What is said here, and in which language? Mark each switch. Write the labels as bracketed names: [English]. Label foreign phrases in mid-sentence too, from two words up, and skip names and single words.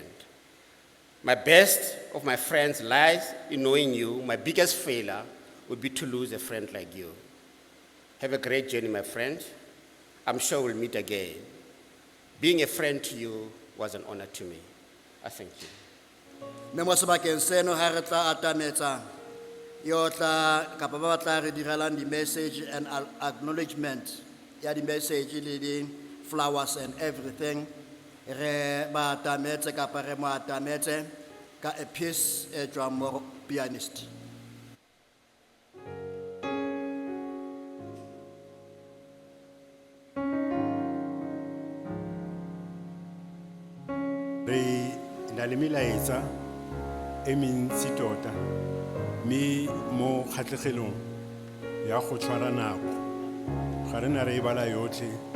[English] My best of my friends lies in knowing you. My biggest failure would be to lose a friend like you. Have a great journey, my friend. I'm sure we'll meet again. Being a friend to you was an honor to me. I thank you. [Tswana] Mme mo sebakeng seno ha re tla atametsa yo tla kapa ba tla re direlang di- [English] message and acknowledgement [Tswana] ya di-message le di- [English] flowers and everything. [Tswana] Re ba atametse kapa re mo atametse ka [English] a piece [Tswana] e tswang mo pianist. Re na le melaetsa e mentsi tota mme mo kgatlhegelong ya go tshwara nako ga re na re e bala yotlhe